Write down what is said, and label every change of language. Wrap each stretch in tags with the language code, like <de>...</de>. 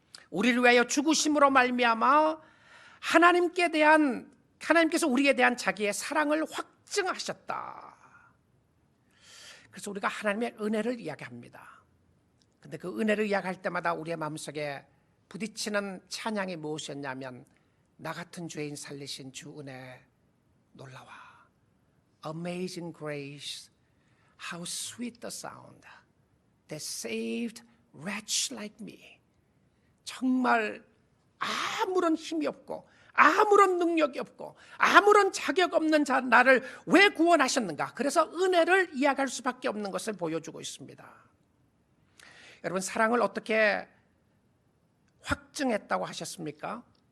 <ko>우리를 위하여 죽으심으로 말미암아 하나님께서 우리에 대한 자기의 사랑을 확증하셨다. 그래서 우리가 하나님의 은혜를 이야기합니다. 근데 그 은혜를 이야기할 때마다 우리의 마음속에 부딪히는 찬양이 무엇이었냐면 나 같은 죄인 살리신 주 은혜 놀라워.</ko> <en>Amazing grace, how sweet the sound that saved wretch like me.</en> <ko>정말 아무런 힘이 없고 아무런 능력이 없고 아무런 자격 없는 나를 왜 구원하셨는가? 그래서 은혜를 이야기할 수밖에 없는 것을 보여주고 있습니다. 여러분, 사랑을 어떻게 확증했다고 하셨습니까?</ko>